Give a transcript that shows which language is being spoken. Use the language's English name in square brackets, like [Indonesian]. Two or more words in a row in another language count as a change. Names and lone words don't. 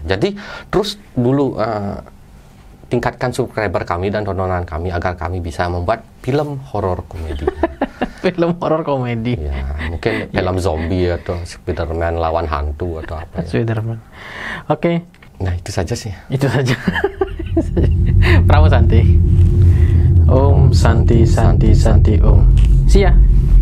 [Indonesian] Jadi terus dulu tingkatkan subscriber kami dan tontonan kami agar kami bisa membuat film horor komedi. Film horor komedi. Ya, mungkin film zombie atau Spiderman lawan hantu atau apa ya. Spiderman. Oke. Nah, itu saja sih. Itu saja. [Sanskrit] Pramu Santi. Om Santi Santi Santi Om. [English] See ya.